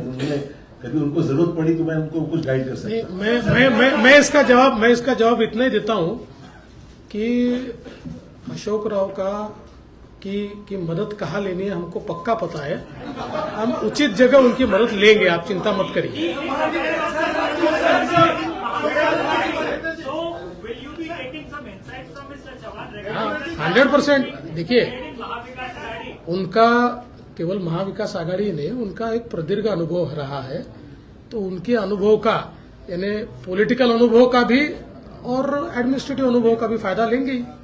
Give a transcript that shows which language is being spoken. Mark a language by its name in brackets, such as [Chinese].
[Hindi] उन्होंने कभी उनको जरूरत पड़ी तो मैं उनको कुछ गाइड कर सकता हूं। मैं इसका जवाब इतना ही देता हूं कि अशोक राव की मदद कहाँ लेनी है हमको पक्का पता है। हम उचित जगह उनकी मदद लेंगे, आप चिंता मत करिए। [English] will you be taking some insights from Mr. Chavan [Hindi] हाँ, [English] regarding [Hindi] 100%। देखिए, महाविकास आघाड़ी? उनका केवल महाविकास आघाड़ी नहीं, उनका एक प्रदीर्घ अनुभव रहा है, तो उनके अनुभव का, यानी पॉलिटिकल अनुभव का भी और एडमिनिस्ट्रेटिव अनुभव का भी फायदा लेंगे ही।